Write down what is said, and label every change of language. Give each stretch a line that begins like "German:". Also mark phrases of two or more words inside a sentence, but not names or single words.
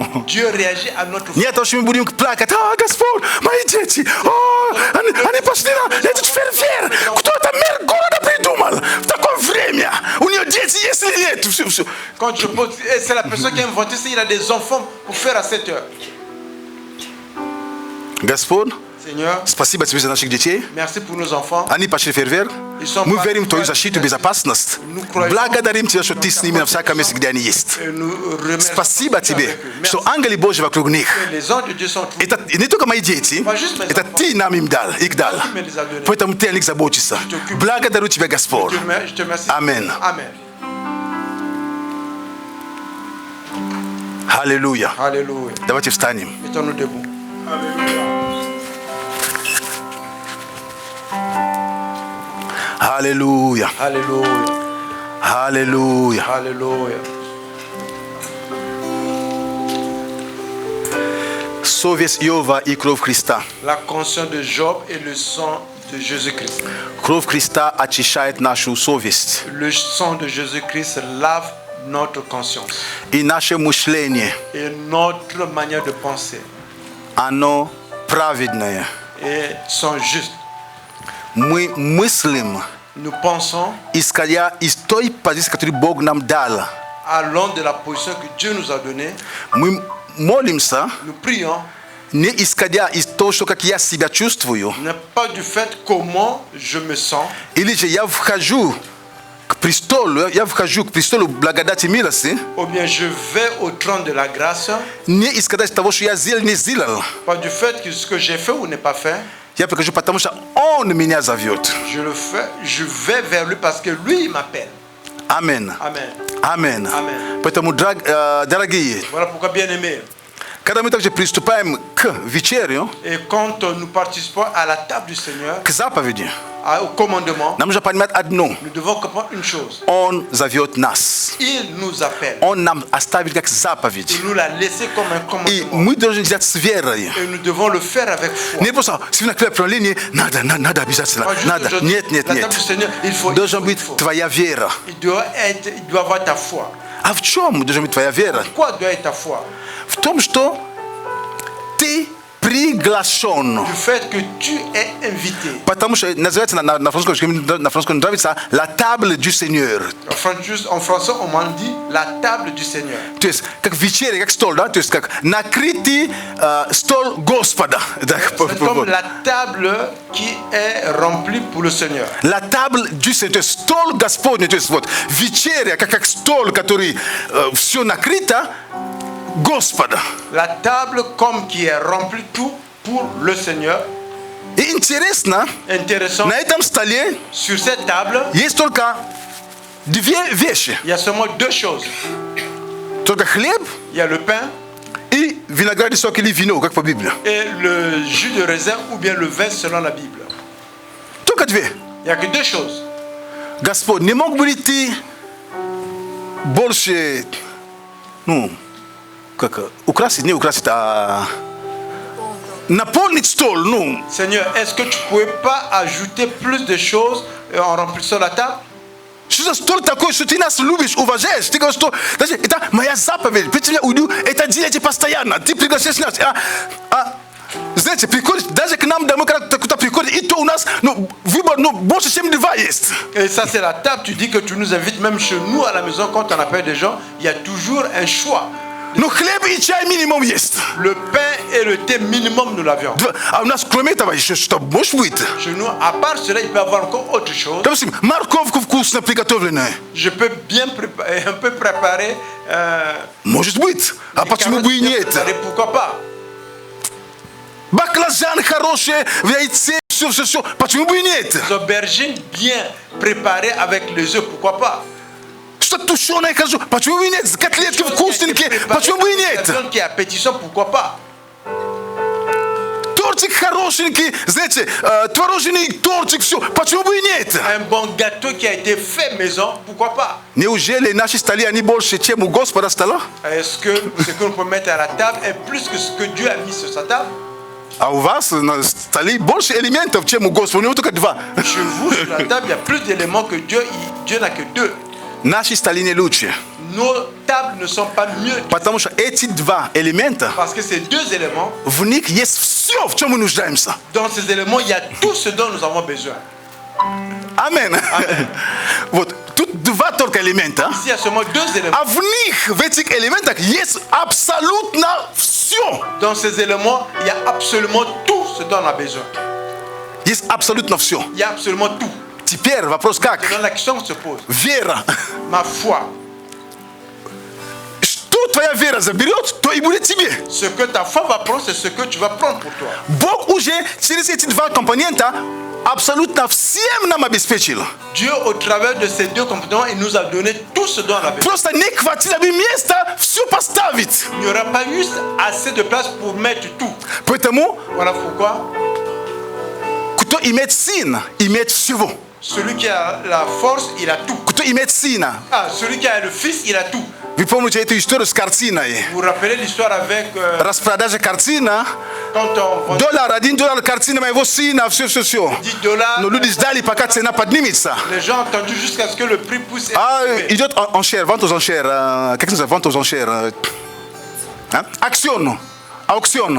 French: Dieu réagit à notre foi.
Russian: Не то, что мы будем плакать. А, Господь, мои дети, они пошли на этот фейерверк. Кто это мэр города придумал в такое время? У нее дети есть или нет? Все.
French: Quand je pose, et c'est la personne qui a inventé ça, il a des enfants pour faire à 7 heures.
Russian: Господь,
French: Seigneur,
Russian: спасибо тебе за наших детей.
French: merci pour nos enfants.
Russian: Они пошли в фейерверк. Мы верим в твою защиту и безопасность. Благодарим тебя, что ты с ними на всяком месте, где они есть.
French: Et nous remercions
Russian: Спасибо Dieu тебе,
French: avec eux.
Russian: что
French: Merci.
Russian: ангелы Божьи вокруг них.
French: Les anges de Dieu sont tous.
Russian: Это не только мои дети, это ты нам их дал. Поэтому ты о них заботишься. Благодарю тебя, Господь.
French: Je te remercie. Amen. Amen.
Russian: Аллилуйя.
French: Alléluia.
Russian: Давайте встанем.
French: Mettons-nous debout.
Russian: Аллилуйя.
French: Alléluia.
Russian: Аллилуйя.
French: Alléluia.
Russian: Совесть Иова и кровь Христа.
French: La conscience de Job et le sang de Jésus-Christ.
Russian: Кровь Христа очищает нашу совесть.
French: Le sang de Jésus-Christ lave notre conscience
Russian: И наше мышление,
French: et notre manière de penser
Russian: оно праведное.
French: et sont justes.
Russian: Мы мыслим,
French: Nous pensons
Russian: исходя из той позиции, которую Бог нам дал.
French: allons de la position que Dieu nous a donnée.
Russian: Мы молимся,
French: Nous prions,
Russian: не исходя из того, что как я себя чувствую,
French: n'est pas du fait comment je me sens,
Russian: или же я вхожу к престолу благодати и милости,
French: ou bien je vais au trône de la grâce,
Russian: не исходя из того, что я сделал, не сделал.
French: pas du fait que ce que j'ai fait ou n'ai pas fait.
Russian: Я прихожу, потому что Он меня зовет.
French: Je le fais, je vais vers lui parce que lui il m'appelle.
Russian: Амин.
French: Amen.
Russian: Амин.
French: Amen.
Russian: Поэтому, дорогие,
French: Voilà pourquoi, bien aimé.
Russian: когда мы также приступаем к вечерю,
French: Et quand nous participons à la table du Seigneur,
Russian: к заповеди,
French: au commandement,
Russian: нам нужно понимать одно.
French: nous devons comprendre une chose.
Russian: Он зовет нас.
French: Il nous appelle.
Russian: Он нам оставил как заповедь.
French: Il nous l'a laissé comme un
Russian: И
French: commandement.
Russian: мы должны делать с верой.
French: Et nous devons le faire avec foi.
Russian: Не просто сегодня клеп правление, надо обязательно,
French: Pas juste
Russian: надо.
French: aujourd'hui,
Russian: Нет,
French: la table du Seigneur, il faut.
Russian: Должен быть твоя вера.
French: Il doit avoir ta foi.
Russian: А в чем должна быть твоя вера?
French: Quoi doit être ta foi?
Russian: В том, что ты приглашен.
French: du fait que tu es invité.
Russian: Потому что называется на французском нравится
French: la table du Seigneur. En français, on m'en dit la table du Seigneur.
Russian: То есть как вечеря, как стол, да? То есть как накрытый стол Господа.
French: C'est comme la table qui est remplie pour le Seigneur. La table du Seigneur,
Russian: то есть стол Господний, то есть вот вечеря, как стол, который все накрыто, Господа.
French: La table comme qui est remplie tout pour le Seigneur.
Russian: И интересно,
French: Intéressant,
Russian: на этом столе
French: sur cette table,
Russian: есть только две вещи.
French: il y a seulement deux choses.
Russian: Только хлеб
French: Il y a le pain
Russian: и виноградный сок или вино, как по Библии.
French: et le jus de raisin ou bien le vin selon la Bible.
Russian: Только две.
French: Il n'y a que deux choses.
Russian: Господь, не мог бы ли ты больше, ну, как, украсить, не украсить, а наполнить стол, ну,
French: Seigneur, est-ce que tu ne pouvais pas ajouter plus de choses en remplissant la table?
Russian: что за стол такой, что ты нас любишь, уважаешь? Ты говоришь, что даже это моя заповедь, при тебе уйду, это делайте постоянно, ты приглашаешь нас. Знаете, приходит, даже к нам домой, когда кто-то приходит, и то у нас, ну, выбор, ну, больше, чем два есть.
French: Et ça, c'est la table. Tu dis que tu nous invites même chez nous à la maison quand on appelle des gens. Il y a toujours un choix.
Russian: Ну, хлеб и чай минимум есть.
French: Le pain et le thé minimum, nous l'avions.
Russian: А у нас, кроме этого, еще что, может быть?
French: Chez nous, à part cela, il peut y avoir encore autre chose.
Russian: Допустим, морковку вкусно приготовленную.
French: Je peux bien un peu préparer.
Russian: Может быть. А
French: des
Russian: почему
French: carottes
Russian: бы и
French: bien
Russian: нет?
French: préparées, pourquoi pas?
Russian: Баклажан хорошие, в яйце, все. Почему бы и нет?
French: Des aubergines bien préparées avec les œufs, pourquoi pas?
Russian: Что-то тушеное хорошо, почему бы и нет? Котлетки вкусненькие, почему бы и нет?
French: Quelqu'un qui est appétissant, pourquoi pas?
Russian: Тортик хорошенький, знаете, творожный тортик, все, почему бы и нет?
French: Un bon gâteau qui a été fait maison, pourquoi pas?
Russian: Неужели наши столы, они больше, чем у Господа стола?
French: Est-ce que ce que nous pouvons mettre à la table est plus que ce que Dieu a mis sur sa table?
Russian: А у вас на столе больше элементов, чем у Господа, у него только два.
French: Chez vous, sur la table, il y a plus d'éléments que Dieu. Dieu n'a que deux.
Russian: Наши столы не лучше.
French: Nos tables ne sont pas mieux
Russian: Потому что эти два элемента,
French: parce que ces deux éléments,
Russian: в них есть все, в чем мы нуждаемся.
French: dans ces éléments, il y a tout ce dont nous avons besoin.
Russian: Амен. Вот, тут два только элемента.
French: Ici, il y a seulement deux éléments.
Russian: А в них, в этих элементах есть абсолютно все.
French: Dans ces éléments, il y a absolument tout ce dont on a besoin.
Russian: Есть абсолютно все.
French: Il y a absolument tout.
Russian: Теперь вопрос как?
French: Donc la question se pose.
Russian: Вера.
French: Ma foi,
Russian: Что твоя вера заберет, то и будет тебе.
French: ce que ta foi va prendre, c'est ce que tu vas prendre pour toi.
Russian: Бог уже через эти два компонента абсолютно всем нам обеспечил.
French: Dieu, au travers de ces deux composants, il nous a donné tout ce dont on a besoin.
Russian: Просто не хватило бы места все поставить.
French: Il n'y aura pas eu assez de place pour mettre tout.
Russian: Поэтому,
French: Voilà pourquoi
Russian: кто имеет сына, имеет всего.
French: celui qui a la force, il a tout.
Russian: Кто имеет сына.
French: Ah, celui qui a le fils, il a tout.
Russian: Вы помните эту историю с картиной?
French: Vous vous rappelez l'histoire avec
Russian: Распродажа картина.
French: quand on vendait $1 картина моего сына, все. $10,
Russian: Но люди ждали, пока цена поднимется.
French: les gens ont attendu jusqu'à ce que le prix pousse.
Russian: А идет
French: enchère, vente aux enchères.
Russian: Как называется?
French: Vente aux enchères.
Russian: Акцион. Аукцион.